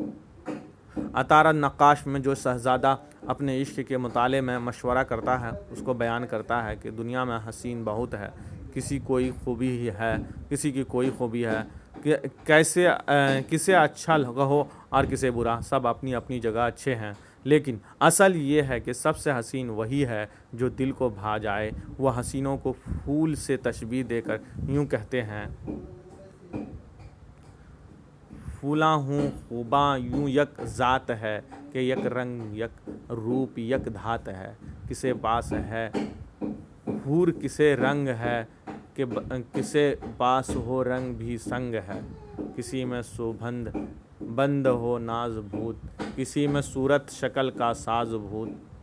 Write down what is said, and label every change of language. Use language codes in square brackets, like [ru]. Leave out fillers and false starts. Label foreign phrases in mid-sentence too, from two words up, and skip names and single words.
[ur] عطارد نقاش میں جو شہزادہ اپنے عشق کے مطالعے میں مشورہ کرتا ہے، اس کو بیان کرتا ہے کہ دنیا میں حسین بہت ہے، کسی کوئی خوبی ہی ہے، کسی کی کوئی خوبی ہے، کسے اچھا کہو اور کسے برا، سب اپنی اپنی جگہ اچھے ہیں، لیکن اصل یہ ہے کہ سب سے حسین وہی ہے جو دل کو بھا جائے۔ وہ حسینوں کو پھول سے تشبیہ دے کر یوں کہتے ہیں: [dcc] پھولاں ہوں خوباں یوں یک ذات ہے، کہ یک رنگ یک روپ یک دھات ہے، کسے پاس ہے حور کسے رنگ ہے، کہ کسے پاس ہو رنگ بھی سنگ ہے، کسی میں سوبند بند ہو ناز بھوت، کسی میں صورت شکل کا ساز بھوت۔